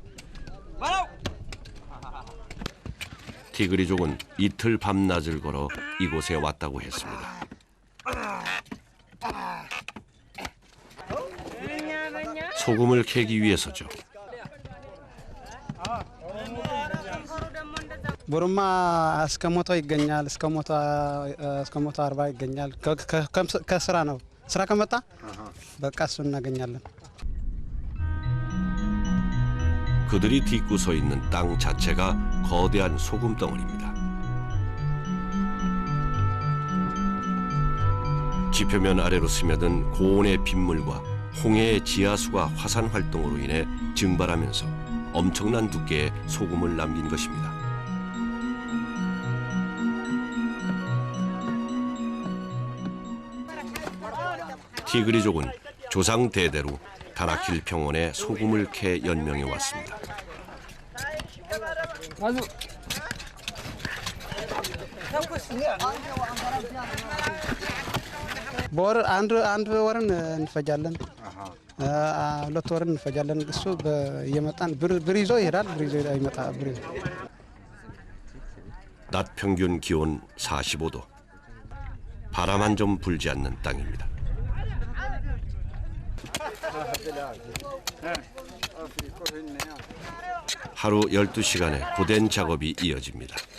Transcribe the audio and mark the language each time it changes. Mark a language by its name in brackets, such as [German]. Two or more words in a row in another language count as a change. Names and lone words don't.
[Korean] 티그리족은 이틀 밤낮을 걸어 이곳에 왔다고 했습니다. 소금을 캐기 위해서죠. [Amharic] ቦሩማ እስከ 100 ይገኛል። እስከ 140 ይገኛል። ከስራ ነው። ስራ ከመጣ በቃ እሱ እናገኛለን። [Korean] 그들이 딛고 서 있는 땅 자체가 거대한 소금 덩어리입니다. 지표면 아래로 스며든 고온의 빗물과 홍해의 지하수가 화산 활동으로 인해 증발하면서 엄청난 두께의 소금을 남긴 것입니다. 티그리족은 조상 대대로 다나킬 평원에 소금을 캐 연명해 왔습니다. [Amharic] በወር አንድ ወርን እንፈጃለን። 2 ወርን እንፈጃለን። እሱ እየመጣን ብር ይዞ ይሄዳል። ብር ይዞ ይመጣ ብር [Korean] 낮 평균 기온 45도. 바람 한 점 불지 않는 땅입니다. 하루 12시간의 고된 작업이 이어집니다.